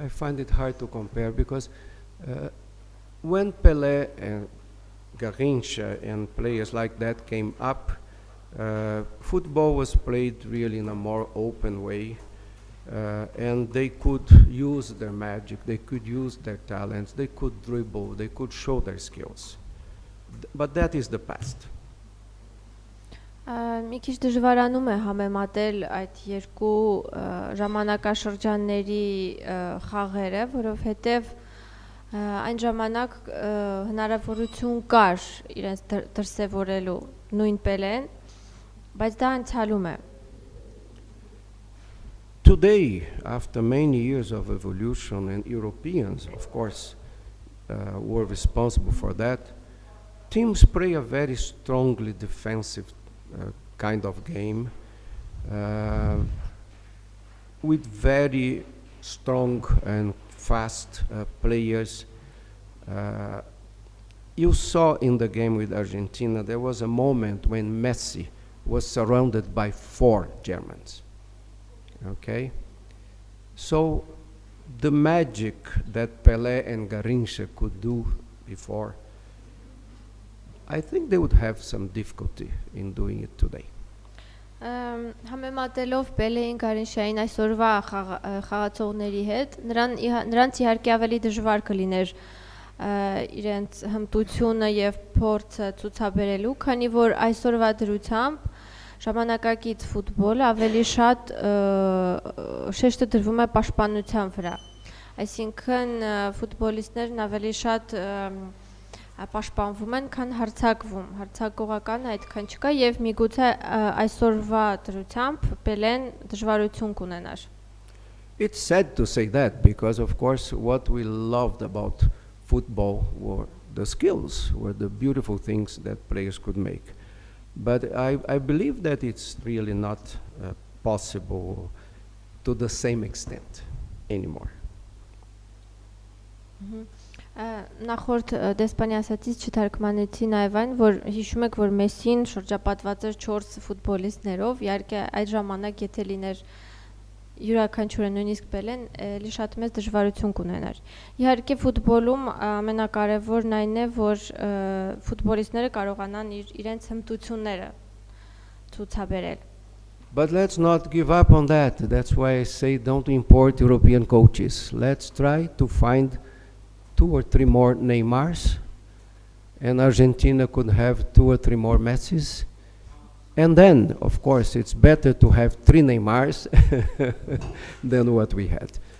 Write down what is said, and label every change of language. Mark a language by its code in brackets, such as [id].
[en] I find it hard to compare because when Pelé and Garrincha and players like that came up, football was played really in a more open way, and they could use their magic, they could use their talents, they could dribble, they could show their skills. But that is the past. [hy] Մի քիչ դժվարանում է համեմատել այդ երկու ժամանակաշրջանների խաղերը, որովհետև այն ժամանակ հնարավորություն կար իրենց դրսևորելու նույն Պելեն, բայց դա անցյալում է։ [en] Today, after many years of evolution, and Europeans, of course, were responsible for that, teams play a very strongly defensive kind of game with very strong and fast players. You saw in the game with Argentina, there was a moment when Messi was surrounded by 4 Germans. Okay? So the magic that Pelé and Garrincha could do before, I think they would have some difficulty in doing it today. [hy] Համեմատելով Պելեին Գարինշային այսօրվա խաղացողների հետ, նրանց իհարկե ավելի դժվար կլիներ իրենց հմտությունը եւ փորձը ցուցաբերելու, քանի որ այսօրվա դրությամբ ժամանակակից ֆուտբոլը ավելի շատ շեշտը դրվում է պաշտպանության վրա։ Այսինքն ֆուտբոլիստներն ավելի շատ պաշտպանվում են, քան հարձակվում։ Հարձակողական այդքան չկա եւ միգուցե այսօրվա դրությամբ Պելեն դժվարություն կունենար։ [en] It's sad to say that because of course what we loved about football were the skills, were the beautiful things that players could make. But I believe that it's really not possible to the same extent anymore. [hy] Նախորդ դեսպանի ասացից չթարգմանեցի նաև այն, որ հիշում եք, որ Մեսին շրջապատված էր 4 ֆուտբոլիստներով, իհարկե այդ ժամանակ եթե լիներ յուրաքանչյուրը նույնիսկ Պելեն, էլի շատ մեծ դժվարություն կունենար։ Իհարկե ֆուտբոլում ամենակարևորն այն է, որ ֆուտբոլիստները կարողանան իրենց հմտությունները ցուցաբերել։ [en] But let's not give up on that. That's why I say don't import European coaches. Let's try to find 2 or 3 more Neymars, and Argentina could have 2 or 3 more Messis. And then, of course, it's better to have 3 Neymars than what we had.